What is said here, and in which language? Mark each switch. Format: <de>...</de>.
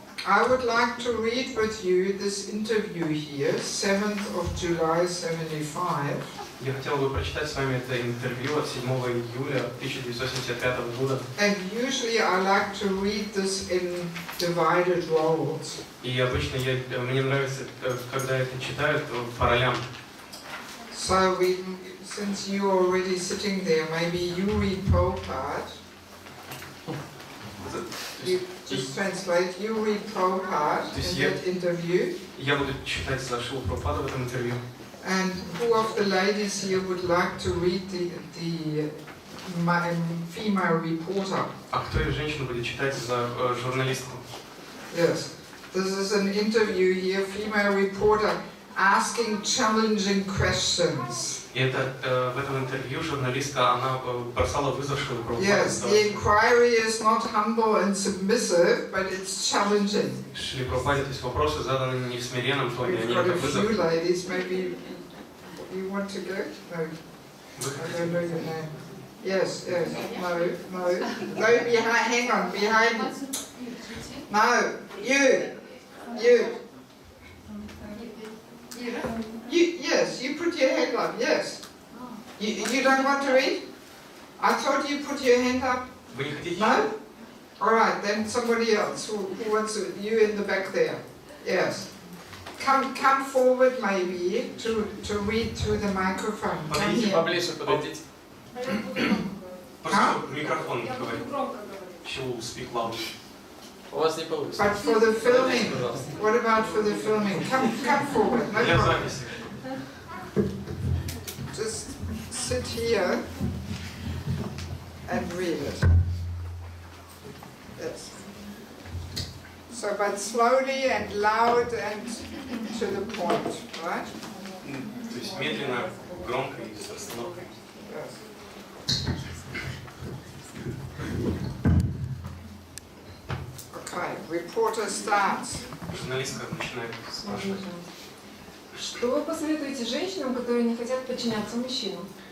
<en>I would like to read with you this interview here, 7th of July 75.</en> <ru>Я хотел бы прочитать с вами это интервью от 7 июля 1975 года.</ru> <en>And usually I like to read this in divided roles.</en> <ru>И обычно мне нравится, когда это читают по ролям.</ru> <en>So since you are already sitting there, maybe you read Prabhupada. You just translate, you read Prabhupada in that interview.</en> <ru>Я буду читать за Шилу Прабхупаду в этом интервью.</ru> <en>And who of the ladies here would like to read the female reporter?</en> <ru>А кто из женщин будет читать за журналистку?</ru> <en>Yes, this is an interview here, female reporter asking challenging questions.</en> <ru>И это в этом интервью журналистка, она бросала вызов Шилу Прабхупаде.</ru> <en>Yes, the inquiry is not humble and submissive, but it's challenging.</en> <ru>Шиле Прабхупаде, то есть вопросы заданы не в смиренном тоне,</ru> <en>We've</en> <ru>они</ru> <en>got a</en> <ru>как вызов.</ru> <en>few ladies, maybe you want to go? No, I don't know your name. Yes, no, hang on, behind. No, you. Yes, you put your hand up, yes. You don't want to read? I thought you put your hand up.</en> <ru>Вы не хотите?</ru> <en>No? Alright, then somebody else who wants to, you in the back there. Yes. Come forward maybe to read through the microphone. Come here.</en> <ru>Поближе подойдите. Просто микрофон говорит.</ru> <en>She will speak loud.</en> <ru>У вас не получится.</ru> <en>But for the filming, what about for the filming? Come forward, no</en> <ru>Для</ru> <en>problem.</en> <ru>записи.</ru> <en>Just sit here and read it. Yes. So, but slowly and loud and to the point, right?</en> <ru>То есть медленно, громко и с расстановкой.</ru> <en>Yes. Okay, reporter starts.</en> <ru>Журналистка начинает спрашивать. Что вы посоветуете женщинам, которые не хотят подчиняться мужчинам?</ru>